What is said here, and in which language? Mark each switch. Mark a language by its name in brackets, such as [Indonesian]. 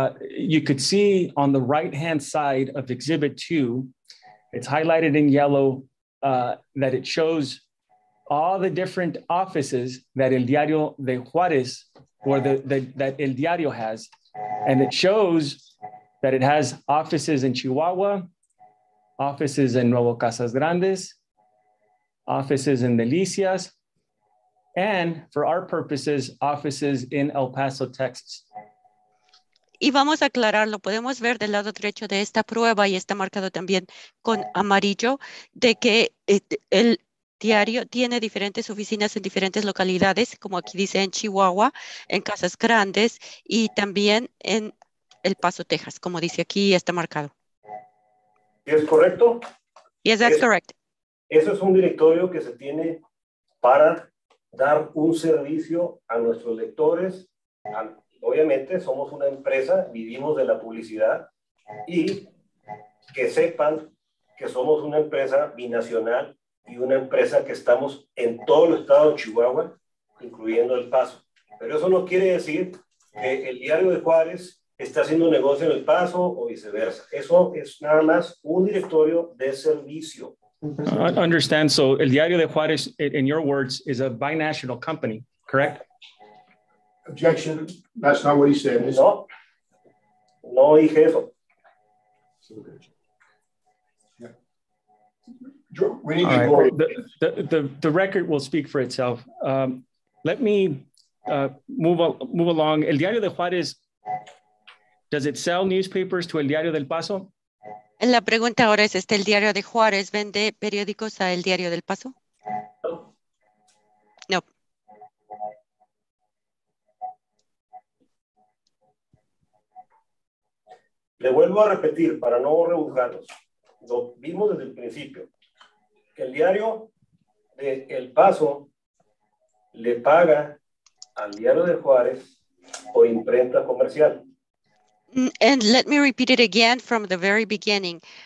[English] You could see on the right-hand side of Exhibit 2, it's highlighted in yellow that it shows all the different offices that El Diario de Juárez, or that El Diario has. And it shows that it has offices in Chihuahua, offices in Nuevo Casas Grandes, offices in Delicias, and for our purposes, offices in El Paso, Texas. [Spanish] Y vamos a aclararlo, podemos ver del lado derecho de esta prueba, y está marcado también con amarillo, de que el Diario tiene diferentes oficinas en diferentes localidades, como aquí dice en Chihuahua, en Casas Grandes y también en El Paso, Texas, como dice aquí, está marcado. ¿Es correcto? [English] Yes, that's correct. [Spanish] Eso es un directorio que se tiene para dar un servicio a nuestros lectores. Obviamente somos una empresa, vivimos de la publicidad y que sepan que somos una empresa binacional y una empresa que estamos en todo el estado de Chihuahua, incluyendo El Paso. Pero eso no quiere decir que el Diario de Juárez está haciendo negocio en El Paso o viceversa. Eso es nada más un directorio de servicio. [English] Understand. So, El Diario de Juárez, in your words, is a binational company, correct? Objection. That's not what he said. [Spanish] No, no dije eso. [English] We need to go. The record will speak for itself. Let me move along. El Diario de Juárez, does it sell newspapers to El Diario del Paso? [Spanish] La pregunta ahora es, ¿el Diario de Juárez vende periódicos a El Diario del Paso? No. Le vuelvo a repetir para no rebuscarnos. Lo vimos desde el principio. Que el Diario de El Paso le paga al Diario de Juárez por imprenta comercial. [English] And let me repeat it again from the very beginning.